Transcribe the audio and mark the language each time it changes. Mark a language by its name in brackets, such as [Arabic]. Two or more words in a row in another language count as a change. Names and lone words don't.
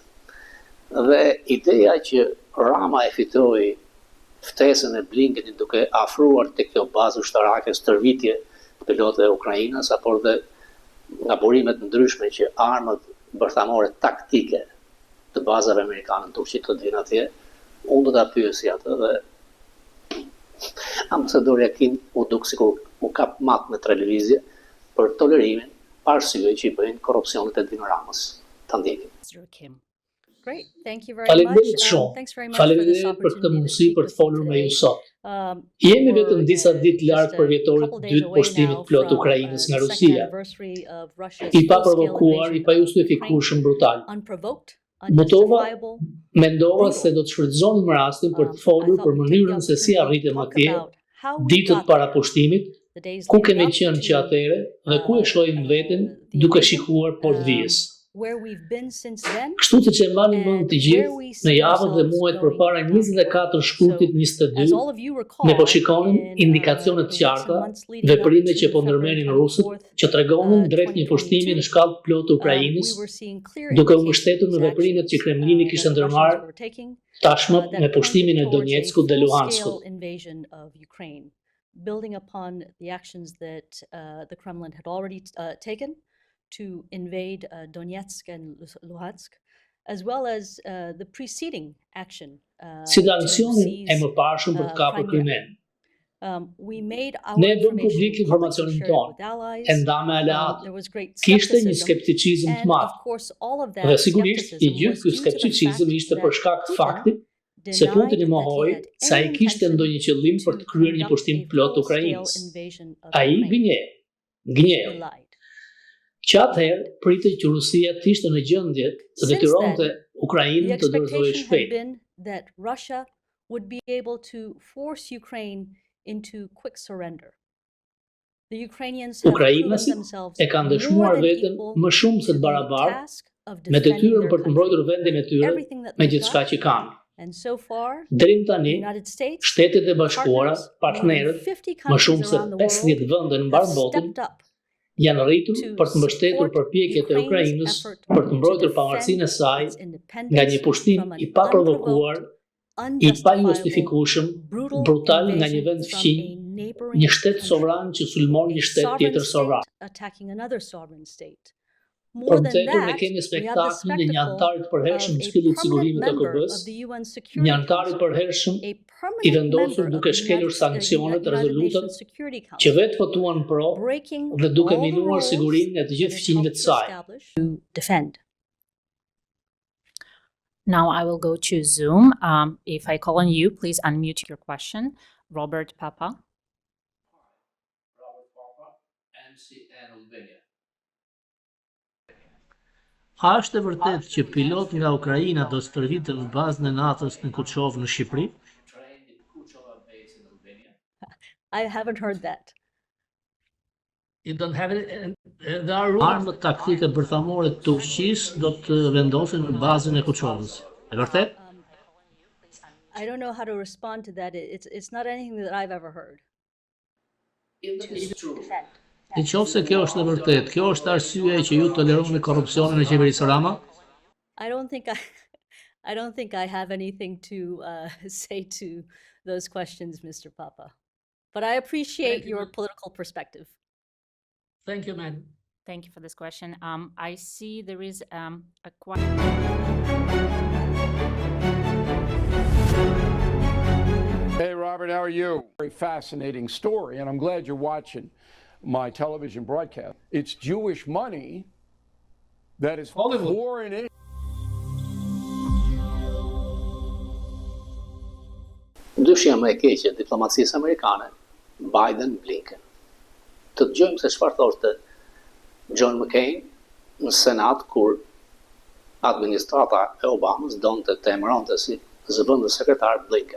[Albanian] Dhe ideja që Rama e fitoi ftesën e Blinkenit duke afruar tek kjo bazë ushtarake stërvitje të pilotëve e Ukrainës, apo dhe nga burimet ndryshme që armët bërthamore taktike të bazave amerikane në Turqi të vinë atje, unë do ta pyesja atë dhe ambasadorja Kim u duk sikur u kap mat në televizje për tolerimin pa arsye që i bëjnë korrupsionet e Edwin Ramës. Ta ndjekim. [English] Great, thank you very [Albanian] Faleminderit [English] much. [Albanian] shumë. [English] Thanks very much for this [Albanian] Faleminderit për këtë [English] opportunity to [Albanian] mundësi [English] speak [Albanian] për [English] with [Albanian] të folur [English] you [Albanian] me ju [English] today. [Albanian] sot. Jemi vetëm disa ditë larg për vjetorit [English] couple [Albanian] të [English] days [Albanian] dytë [English] away [Albanian] poshtimit [English] now [Albanian] plot [English] from, [Albanian] Ukrainës nga [English] the second [Albanian] Rusia, [English] anniversary of Russia's [Albanian] i pa [English] full-scale [Albanian] provokuar, i pa [English] invasion of [Albanian] justifikueshëm brutal. [English] unprovoked, Mutova, unjustifiable. [Albanian] mendova se do të shfrytëzonim rastin për të folur për mënyrën se si arritëm atje, ditët para pushtimit, ku kemi qenë që atëre dhe ku e shohim veten duke shikuar poshtë vijës. [English] where we've been since then, [Albanian] Kështu siç e mbani mend [English] and [Albanian] të [English] where [Albanian] gjithë, [English] we [Albanian] në [English] see [Albanian] javët dhe [English] ourselves [Albanian] muajt [English] going [Albanian] përpara [English] down the road. [Albanian] 24 shkurtit [English] So, [Albanian] 22, [English] as all of you [Albanian] ne [English] recall, [Albanian] po shikonim [English] in [Albanian] indikacione të [English] the weeks and [Albanian] qarta, [English] months leading up [Albanian] veprime që [English] to [Albanian] po [English] February [Albanian] ndërmenin rusët, [English] 24th, [Albanian] që tregonin drejt një pushtimi [English] 2022, [Albanian] në shkallë të plotë të Ukrainës, [English] we were seeing clear [Albanian] duke u [English] indications [Albanian] mbështetur në [English] these [Albanian] veprimet që [English] actions [Albanian] Kremlini [English] that [Albanian] kishte [English] the [Albanian] ndërmarrë [English] Russians were taking [Albanian] tashmë me [English] that [Albanian] pushtimin [English] pointed [Albanian] e [English] towards a [Albanian] Donjeckut dhe Luhanskut. [English] full-scale invasion of Ukraine, building upon the actions that the Kremlin had already taken to invade Donetsk and Luhansk, as well as the preceding action [Albanian] Si [English] to [Albanian] aksionin e [English] seize [Albanian] mëparshëm për të kapur [English] Crimea. [Albanian] Krymen. [English] We made [Albanian] Ne [English] our [Albanian] e bëm publik [English] information public, we [Albanian] informacionin [English] shared it [Albanian] tonë, [English] with allies. [Albanian] e nda me aleatë. [English] There was great [Albanian] Kishte një [English] skepticism, [Albanian] skepticizëm të [English] and of [Albanian] madh. [English] course all of [Albanian] Dhe [English] that [Albanian] sigurisht, i [English] skepticism [Albanian] gjithë [English] was [Albanian] ky [English] due to the [Albanian] skepticizëm [English] fact [Albanian] ishte për [English] that [Albanian] shkak të [English] Putin [Albanian] faktit se Putin i [English] denied that he [Albanian] mohoi [English] had [Albanian] se ai [English] any [Albanian] kishte [English] intention [Albanian] ndonjë qëllim për [English] to [Albanian] të kryer një [English] conduct [Albanian] pushtim [English] a [Albanian] plot të [English] full-scale [Albanian] Ukrainës. [English] invasion of [Albanian] Ai [English] Ukraine. He [Albanian] gënjeu. [English] lied. [Albanian] Që atëherë pritej që Rusia të ishte në gjendje të [English] Since [Albanian] detyronte [English] then, the [Albanian] Ukrainën të dorëzojë [English] expectation had [Albanian] shpejt. [English] been that Russia would be able to force Ukraine into quick surrender. The Ukrainians have proven [Albanian] Ukrainasit [English] themselves [Albanian] e kanë [English] more [Albanian] dëshmuar [English] than [Albanian] veten [English] equal [Albanian] më shumë se [English] to [Albanian] të [English] the [Albanian] barabartë [English] task of [Albanian] me [English] defending [Albanian] detyrën [English] their [Albanian] për të mbrojtur [English] country [Albanian] vendin e [English] with [Albanian] tyre [English] everything that [Albanian] me [English] they've [Albanian] gjithçka [English] got. [Albanian] që kanë. [English] And so far, [Albanian] Deri [English] the [Albanian] tani, [English] United States, [Albanian] Shtetet e Bashkuara, [English] partners, more than [Albanian] partnerët, [English] 50 [Albanian] më [English] countries [Albanian] shumë se [English] around the [Albanian] 50 [English] world [Albanian] vende në [English] have [Albanian] mbar botën, [English] stepped up [Albanian] janë rritur [English] to [Albanian] për të mbështetur [English] support [Albanian] përpjekjet e [English] Ukraine's [Albanian] Ukrainës [English] effort [Albanian] për të [English] to [Albanian] mbrojtur pavarësinë e [English] defend [Albanian] saj [English] its [Albanian] nga [English] independence [Albanian] një pushtim [English] from an [Albanian] i paprovokuar, [English] unprovoked, [Albanian] i pa [English] unjustifiable, [Albanian] justifikueshëm, [English] brutal [Albanian] brutal nga një [English] invasion [Albanian] vend [English] from [Albanian] fqinj, [English] a neighboring [Albanian] një shtet [English] country, [Albanian] sovran që sulmon [English] a [Albanian] një shtet [English] sovereign [Albanian] tjetër sovran. [English] state attacking another sovereign state. [Albanian] Për [English] More [Albanian] më [English] than [Albanian] tepër ne [English] that, [Albanian] kemi [English] we have the [Albanian] spektaklin e një [English] spectacle [Albanian] antari të përhershëm [English] of [Albanian] të [English] a [Albanian] Këshillit të [English] permanent [Albanian] Sigurimit të [English] member [Albanian] KB-s, [English] of the UN [Albanian] një [English] Security [Albanian] antar i [English] Council, [Albanian] përhershëm [English] a [Albanian] i [English] permanent [Albanian] vendosur [English] member of [Albanian] duke [English] the [Albanian] shkelur sanksionet [English] United [Albanian] rezolutat [English] Nations Security [Albanian] që [English] Council, [Albanian] vetë votuan pro [English] breaking [Albanian] dhe duke [English] all the [Albanian] minuar [English] rules [Albanian] sigurinë e të [English] that [Albanian] gjithë [English] it [Albanian] fqinjve [English] helped [Albanian] të [English] to [Albanian] saj. [English] establish to defend. Now I will go to Zoom. If I call on you, please unmute your question. Robert Papa. [Albanian] A është e vërtet që pilot nga Ukraina do stërviten në bazën e NATO-s në Kuçov në Shqipëri? [English] I haven't heard that. You don't have it. [Albanian] Armët taktike bërthamore të Turqisë do të vendosen në bazën e Kuçovës. E vërtet? [English] I don't know how to respond to that. It's not anything that I've ever heard. Në qoftë se kjo është e vërtet, kjo është arsyeja që ju toleroni korrupsionin e qeverisë Rama? I don't think I don't think I have anything to say to those questions, Mr. Papa. But I appreciate your political perspective. Thank you, man. Thank you for this question. I see there is a question. Hey, Robert, how are you? Very fascinating story, and I'm glad you're watching my television broadcast. It's Jewish money that is pouring in. [Albanian] Ndryshja më e keqe e diplomacisë amerikane, Biden-Blinken. Të dëgjojmë se çfarë thoshte John McCain në Senat kur administrata e Obamës donte të emëronte si zëvendës sekretar Blinken.